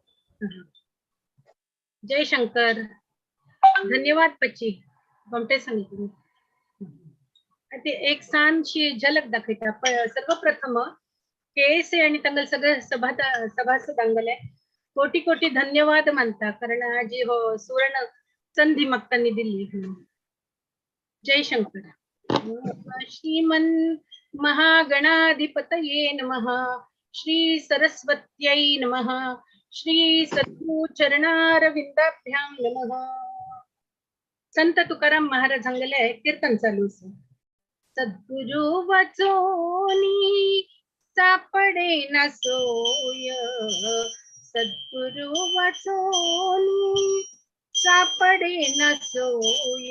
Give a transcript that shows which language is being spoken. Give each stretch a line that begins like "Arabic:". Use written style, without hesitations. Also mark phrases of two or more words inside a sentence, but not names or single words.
Konkani: जय शंकर. धन्यवाद पची. गमटे सांगितले ते एक छानशी झलक दाखयता. सर्वप्रथम KSA आणि तांगल सगळे सभासदांगले कोटी कोटी धन्यवाद मानता, कारण आज हो सुवर्ण संधी म्हाका तांणी दिल्ली. जय शंकर.
Sanskrit: श्रीमन महागणाधिपतये नमः. श्री सरस्वत्यै नमः. श्री सद्गुरु चरणारविंदाभ्यां नमः.
Konkani: संत तुकाराम महाराजांगले कीर्तन चालू आसा.
Marathi: सद्गुरु वाचोनी सापडे ना सोय. सद्गुरु वाचोनी सापडे ना सोय.